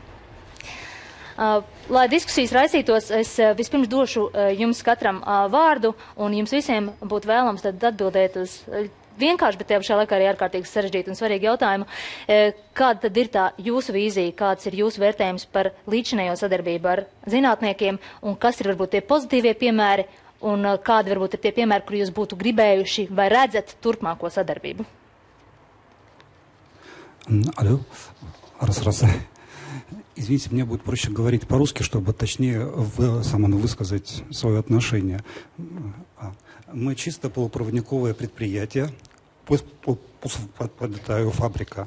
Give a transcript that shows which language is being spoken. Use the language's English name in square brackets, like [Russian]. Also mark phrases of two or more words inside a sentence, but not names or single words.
[Latvian] Lai diskusijas raisītos, es vispirms došu jums katram vārdu un jums visiem būtu vēlams tad atbildēt uz vienkārši, bet tajā pašā laikā arī ārkārtīgi sarežģītu un svarīgu jautājumu. Kāda tad ir tā jūsu vīzija, kāds ir jūsu vērtējums par līdzinējo sadarbību ar zinātniekiem un kas ir varbūt tie pozitīvie piemēri un kādi varbūt ir tie piemēri, kur jūs būtu gribējuši vai redzat turpmāko sadarbību? [Russian] Алло, раз. Извините, мне будет проще говорить по-русски, чтобы точнее высказать свое отношение. Мы чисто полупроводниковое предприятие, фабрика.